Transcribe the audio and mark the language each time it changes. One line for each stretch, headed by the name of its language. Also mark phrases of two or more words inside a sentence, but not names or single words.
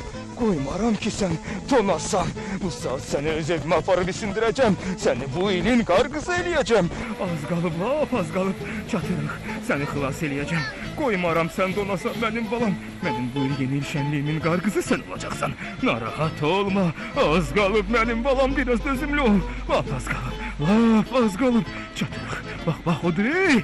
Turkish: Koymaram ki sen tonasan. Bu saat seni
Azerbaijani: öz evime aparıp
Turkish: isindireceğim.
Azerbaijani: Seni bu ilin kargısı eləyəcəm. Az qalıb, lap az qalıb. Çatırıq. Seni xilas eləyəcəm.
Turkish: Koymaram sen donasan benim balam. Benim bu il yeni il şenliğimin kargısı sen olacaksan.
Azerbaijani: Narahat olma. Az qalıb
Turkish: benim balam.
Azerbaijani: Biraz dözümlü ol. Lap az qalıb. Lap az qalıb. Çatırıq.
Turkish: Bak odur ey.